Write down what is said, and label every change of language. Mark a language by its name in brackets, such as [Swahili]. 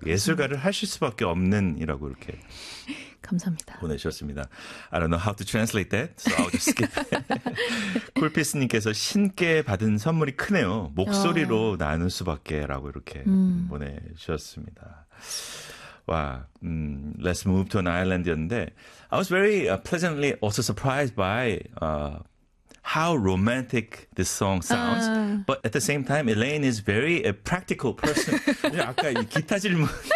[Korean] 예술가를 하실 수밖에 없는 이라고 이렇게 감사합니다. 보내셨습니다. [English] I don't know how to translate that, so I'll just skip. [Korean] 쿨피스님께서 신께 받은 선물이 크네요. 목소리로 나눌 수밖에라고 이렇게 보내주셨습니다. [English] 와, let's move to an island였는데, I was very pleasantly also surprised by how romantic this song sounds. But at the same time, Elaine is very a practical person. [Korean] 아까 이 기타 질문.